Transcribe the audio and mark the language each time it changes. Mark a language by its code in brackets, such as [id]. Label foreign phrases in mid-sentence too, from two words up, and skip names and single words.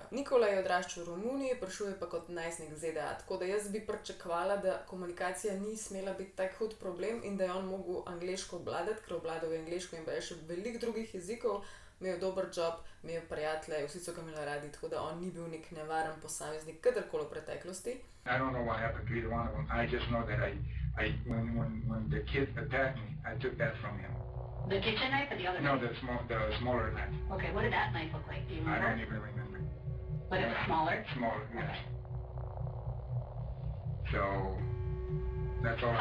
[sl] Nikolaj je odraščal v Romuniji, prišel je pa kot najstnik z ZDA, tako da jaz bi pričakovala, da komunikacija ni smela biti tak hud problem in da je on mogel angleško obvladati, ker obvladal je angleško in pa je še veliko drugih jezikov, imel dober job, imel prijatelje, vsi so ga imeli radi, tako da on ni bil nek nevaren posameznik, kadarkoli v preteklosti. [en] I don't know what happened to either one of them. I just know that when the kid attacked me, I took that from him. The kitchen knife or the other No, knife? the smaller knife. Okay, what did that knife look like? Do you I remember? don't even remember. But it was smaller? Smaller, yes. Okay. So, that's all.